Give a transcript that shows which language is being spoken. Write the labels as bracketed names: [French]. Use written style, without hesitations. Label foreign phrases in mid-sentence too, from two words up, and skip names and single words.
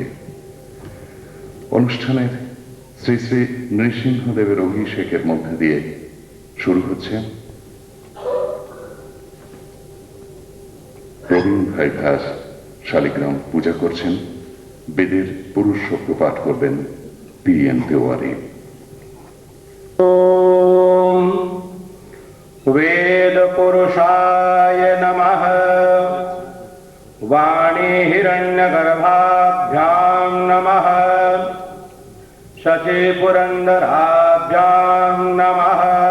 [Bangla] অনুষ্ঠানের শ্রী শ্রী নৃসিংহদেবের অভিষেকের মধ্যে দিয়ে শুরু হচ্ছে। প্রবীণ ভাই দাস শালিগ্রাম পূজা করছেন। বেদের পুরুষ শব্দ পাঠ করবেন পি.এন. তেওয়ারি। [Sanskrit] वेद पुरुषाय नमः। वाणी हिरण्यगर्भाभ्यां नमः। शची पुरन्दराभ्यां नमः।